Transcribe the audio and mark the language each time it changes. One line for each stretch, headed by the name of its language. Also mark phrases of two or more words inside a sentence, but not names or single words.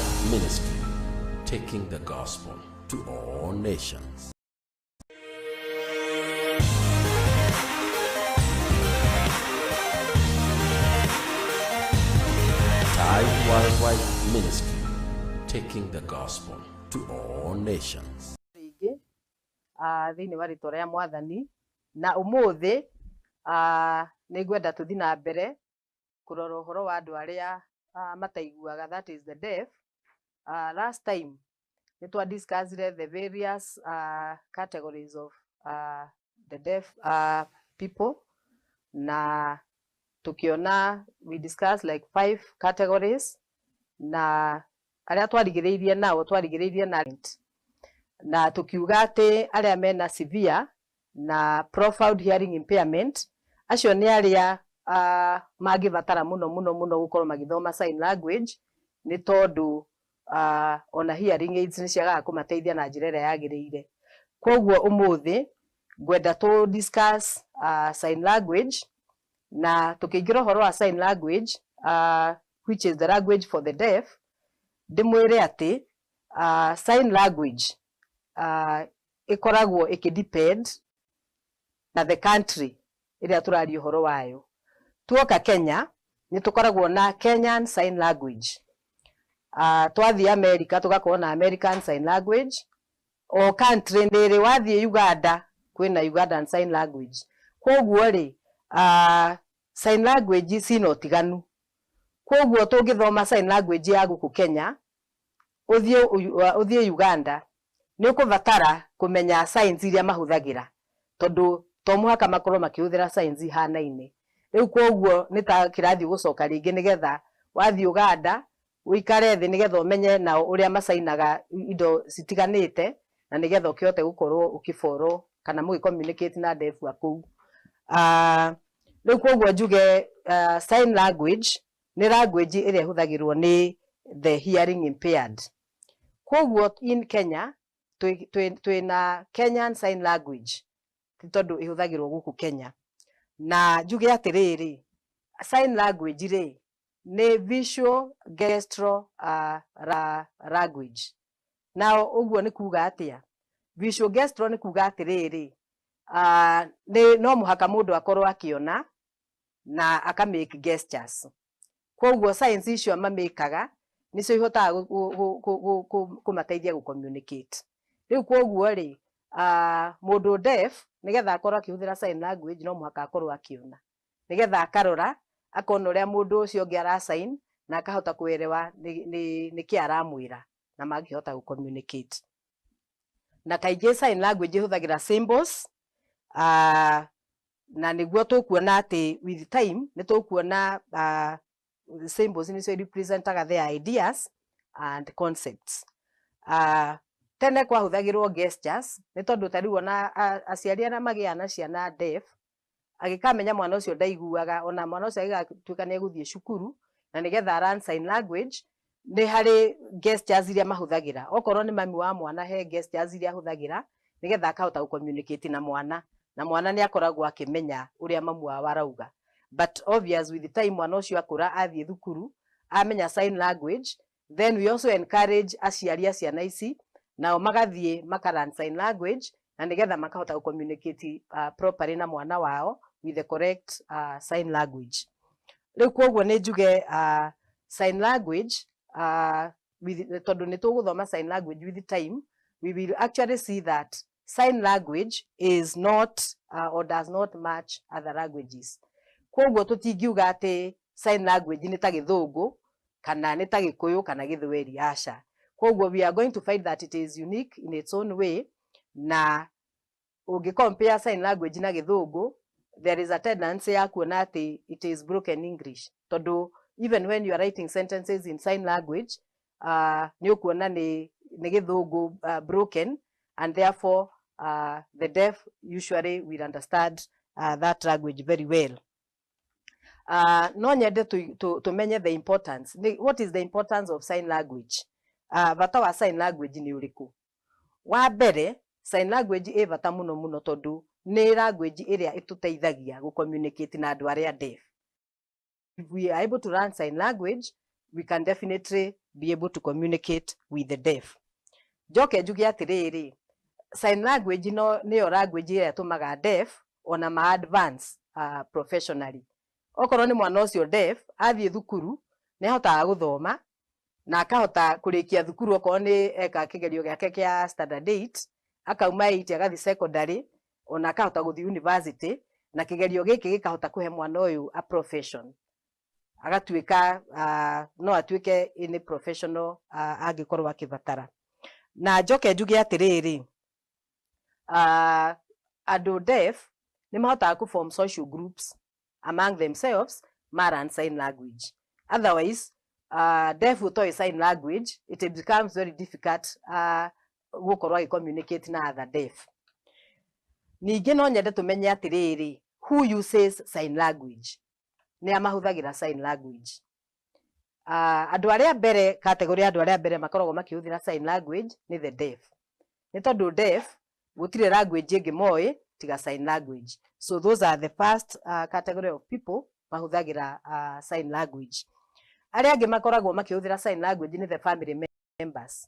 English: Ministry, taking the gospel to all nations. Time Worldwide Ministry, taking the gospel to all nations.
Kikuyu: Thini wa ritwa ria Mwathani na umuthi nigwenda tuthi na mbere kurora uhoro wa andu aria mataiguaga,
English: that is the deaf. Last time nitwa discussed the various categories of the deaf people,
Kikuyu: na tukiona
English: we discussed like 5 categories,
Kikuyu: na aria twarigiriirie na tukiuga ati aria mena severe na profound hearing impairment acio ni aria magivatara muno gukorwo magithoma sign language, ni tondu ona hearing aids ni ciagaga kumateithia na njira iria yagiriire. Koguo umuthi ngwenda tu discuss
English: sign language,
Kikuyu: na tukiingira horo wa
English: sign language which is the language for the deaf.
Kikuyu: Ndimwire ati
English: sign language
Kikuyu: ikoragwo ikidepend na
English: the country
Kikuyu: iria turari horo wayo. Tuoka Kenya ni tukoragwo na Kenyan Sign Language. Twathi America tugakorwo na American Sign Language. O country ndiri wathi Uganda kwina Ugandan Sign Language. Koguo ri
English: sign language
Kikuyu: sino tiganu. Koguo tungithoma
English: sign language
Kikuyu: ya guku Kenya uthie Uganda ni ukuvatara kumenya signs iria mahuthagira, tondu to muhaka makorwo makihuthira signs hanaine. Riu koguo ni ta kirathi gucoka ringi nigetha wathi Uganda uikare thi nigetha umenye na uria masainaga indo citiganite, na nigetha ukihote gukorwo ukiforo kana mugi communicate na deaf aku. Riu koguo njuge
English: sign language
Kikuyu: ni language iria ihuthagirwo ni
English: the hearing impaired.
Kikuyu: Koguo in Kenya twina Kenyan
English: Sign Language
Kikuyu: tondu ihuthagirwo guku Kenya, na njuge atiriri sign language ri ni
English: visual gestural language.
Kikuyu: Na uguo ni kuga atia
English: visual gestural
Kikuyu: ni kuga atiriri ni no muhaka mundu akorwo akiona na aka make gestures. Koguo signs icio mamekaga nicio ihotaga kumateithia gu communicate. Riu koguo ri mundu deaf nigetha akorwo akihuthira
English: sign language
Kikuyu: no muhaka akorwo akiona, nigetha akarora akona uria mundu ucio ungi ara sign na akahota kuelewa ni ki aramwira na magihota gu communicate. Na kaingĩ
English: sign language
Kikuyu: ihuthagira symbols, na niguo tukuona ati
English: with time
Kikuyu: ni tukuona symbols nicio representaga
English: the ideas and concepts.
Kikuyu: Tene kwa huthagirwo gestures ni tondu tariu ona aciari ana magia na ciana deaf agikamenya mwana ucio ndaiguaga, ona mwana ucio agatuika ni eguthie cukuru na nigetha
English: learn sign language
Kikuyu: ni hari gestures iria mahuthagira. Okorwo ni mami wa mwana he gestures iria huthagira nigetha akahota gu communicate na mwana ni akoragwo akimenya uria mamu wao arauga.
English: But obvious with the time
Kikuyu: mwana ucio akura athie thukuru amenya
English: sign language, then we also encourage
Kikuyu: aciari a ciana ici nao magathie makaran
English: sign language
Kikuyu: na nigetha makahota gu
English: communicate properly
Kikuyu: na mwana wao
English: with the correct sign language.
Kikuyu: Riu koguo ni njuge
English: sign language
Kikuyu: tondu ni tuguthoma
English: sign language with time, we will actually see that sign language is not or does not match other languages.
Kikuyu: Koguo tutingiuga ati sign language ni ta Githungu kana ni ta Gikuyu kana Githweri, aca.
English: Koguo we are going to find that it is unique in its own way,
Kikuyu: na ungi
English: compare sign language
Kikuyu: na Githungu
English: there is a tendency
Kikuyu: ya kuona ati
English: it is broken English, tondu even when you are writing sentences in sign language
Kikuyu: ni ukuona ni Githungu
English: broken, and therefore the deaf usually will understand that language very well.
Kikuyu: No nyende tumenye
English: the importance. What is the importance of sign language?
Kikuyu: Bata wa sign language ni uriku? Wa mbere,
English: sign language
Kikuyu: ĩ bata muno tondu ni language iria ituteithagia gu communicate na andu aria deaf.
English: If we are able to learn sign language, we can definitely be able to communicate with the deaf.
Kikuyu: Njoke njuge atiriri,
English: sign language
Kikuyu: niyo language ĩrĩa ĩtũmaga deaf ona ma advance professionally. Okorwo nĩ mwana ũcio deaf athiĩ thukuru nĩ ahotaga gũthoma na akahota kũrĩkia thukuru okorwo nĩ eka kĩgerio gĩake kĩa standard 8 akauma 8 agathi secondary ona akahota gũthiĩ university na kĩgerio gĩkĩ gĩkahota kũhe mwana ũyũ
English: a profession
Kikuyu: agatuĩka no atuĩke
English: any professional
Kikuyu: angĩkorwo akĩbatara. Na njoke njuge atĩrĩrĩ, andũ deaf nĩ mahotaga ku
English: form social groups among themselves learn sign language. Otherwise, deaf ũtoĩ sign language, it becomes very difficult gũkorwo communicate na other deaf.
Kikuyu: Ningĩ no nyende tũmenye atĩrĩrĩ,
English: who uses sign language?
Kikuyu: Nĩ amahũthagĩra
English: sign language.
Kikuyu: Andũ arĩa mbere, category andũ arĩa mbere makoragwo makĩhũthĩra
English: sign language
Kikuyu: nĩ
English: the deaf.
Kikuyu: Nĩ tondũ deaf gũtirĩ language ĩngĩ moĩ tiga
English: sign language. So those are the first category of people mahũthagĩra sign language.
Kikuyu: Arĩa angĩ makoragwo makĩhũthĩra
English: sign language
Kikuyu: nĩ
English: the family members.